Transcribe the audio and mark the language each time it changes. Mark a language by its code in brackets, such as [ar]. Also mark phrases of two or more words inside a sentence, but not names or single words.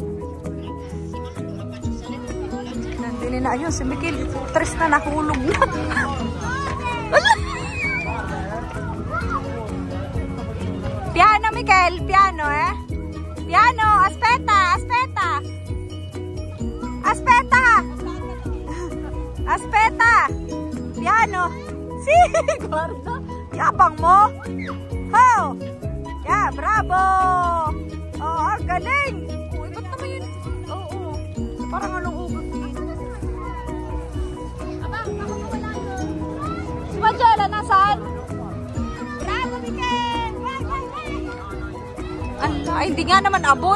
[tl] Nandili na ayun, si Miguel. Tres na nahulog na. [it] Piano, Miguel. Piano, eh. Piano. Aspetta. Aspetta. Aspetta. Aspetta. Piano. Si, guarda. [tl] Yabang mo. Ho. Yeah, bravo. Oh, ang galing. Oh, iba't naman yun. Oo. Parang anong ugot din. Si Majela, nasaan? Bravo, Miguel. Ay, hindi nga naman abot.